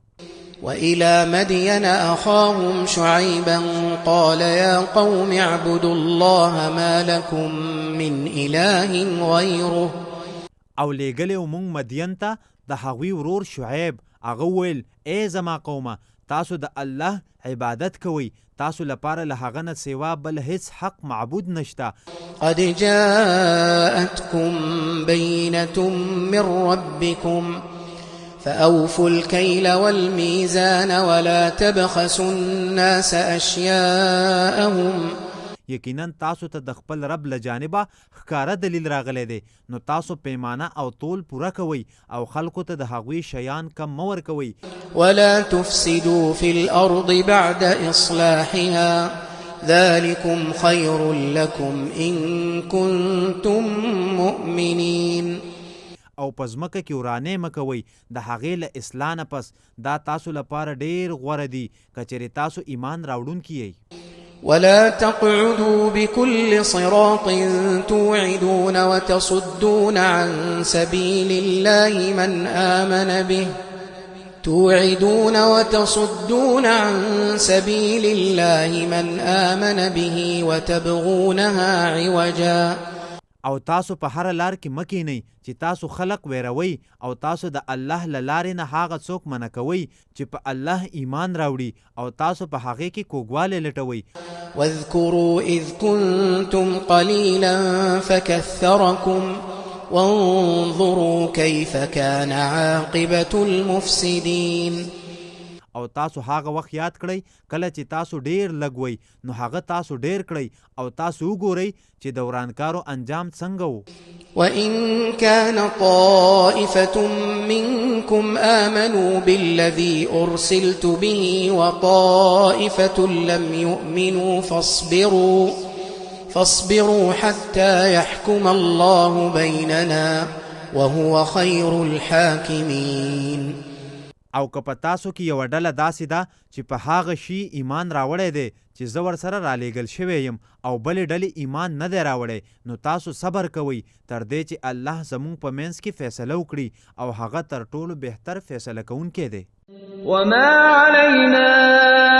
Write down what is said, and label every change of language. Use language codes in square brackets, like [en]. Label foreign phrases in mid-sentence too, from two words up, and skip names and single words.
[ar] وإلى مدين أخاهم شعيبا قال يا قوم اعبدوا الله ما لكم من إله غيره. [ps] او لیږلی و موږ مدین ته د هغوی ورور شعیب هغه وویل ای زما قومه تاسو د الله عبادت کوئ تاسو لپاره له هغه نه سیوا بل هیڅ حق معبود نشته. [ar] قد جاءتكم بينة من ربكم فأوفوا الكيل والميزان ولا تبخسوا الناس أشياءهم. [ps] یقینا تاسو ته د خپل رب له جانبه ښکاره دلیل راغلی دی نو تاسو پیمانه او تول پوره کوئ او خلکو ته د هغوی شیان کم مه ورکوئ. [ar] ولا تفسدوا في الأرض بعد إصلاحها ذلكم خير لكم إن كنتم مؤمنين. [ps] او په ځمکه کې ورانې مه کوئ د هغې له اصلاح نه پس دا تاسو لپاره ډېر غوره دي که چېرې تاسو ایمان راوړونکي یئ. [ar] ولا تقعدوا بكل صراط توعدون وتصدون عن سبيل الله من آمن به وتبغونها عوجا. [ps] او تاسو په هر لار کې مه کینئ چې تاسو خلق ویروئ او تاسو د الله له لارې نه هغه څوک منع کوئ چې په الله ایمان راوړي او تاسو په هغې کې کوږوالی لټوئ. [ar] واذكروا إذ كنتم قليلا فكثركم وانظروا كيف كان عاقبة المفسدين. [ps] او تاسو هغه وخت یاد کړئ کله چې تاسو ډیر لګوئ نو هغه تاسو ډیر کړئ او تاسو وګورئ چې د ورانکارو انجام څنګه و. [ar] وإن كان طائفة منكم آمنوا بالذي أرسلت به وطائفة لم يؤمنوا فاصبروا حتى يحكم الله بيننا وهو خير الحاكمين. [ps] او که په تاسو کې یوه ډله داسې ده چې په هغه شي ایمان راوړی دی چې زه ورسره رالیږل شوی یم او بلې ډلې ایمان نه دی راوړی نو تاسو صبر کوئ تر دې چې الله زموږ په منځ کې فیصله وکړي او هغه تر ټولو بهتر فیصله کوونکی دی. [ar] وما علينا